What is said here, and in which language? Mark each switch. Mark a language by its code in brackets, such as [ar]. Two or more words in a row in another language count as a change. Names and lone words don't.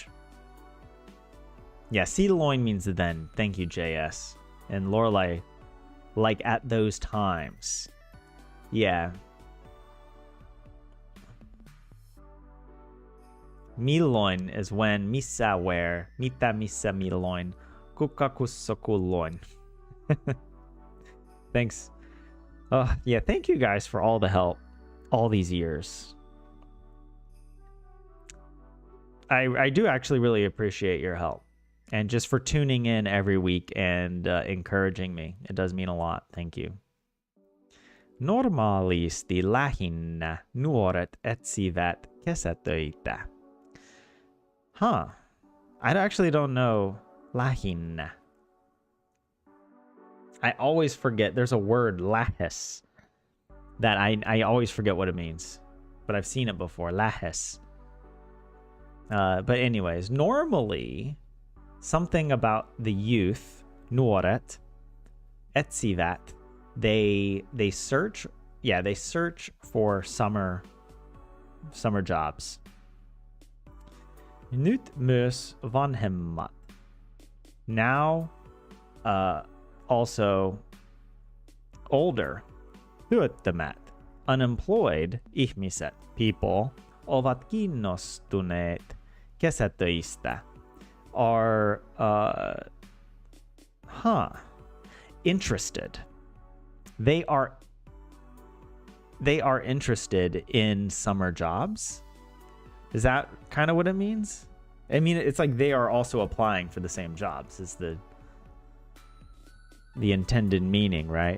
[en] Yeah, silloin means then. Thank you, JS. And Lorelai, like at those times. Yeah. Milloin is when, missä where, [fi] mitä missä milloin, kuka kussa kulloin. [en] Thanks. Yeah, thank you guys for all the help all these years. I do actually really appreciate your help. And just for tuning in every week and encouraging me. It does mean a lot. Thank you. [fi] Normaalisti lähinnä nuoret etsivät kesätöitä. Huh. [en] I actually don't know lähinnä. I always forget. There's a word, lähes, that I always forget what it means. But I've seen it before, lähes. But anyways, normally, something about the youth, [fi] nuoret, etsivät, [en] they search for summer jobs. [fi] Nyt myös vanhemmat. [en] Now, also older, [fi] työttömät, unemployed ihmiset, people, ovat kiinnostuneet kesätöistä, [en] are interested. They are interested in summer jobs. Is that kind of what it means? I mean, it's like they are also applying for the same jobs is the intended meaning, right?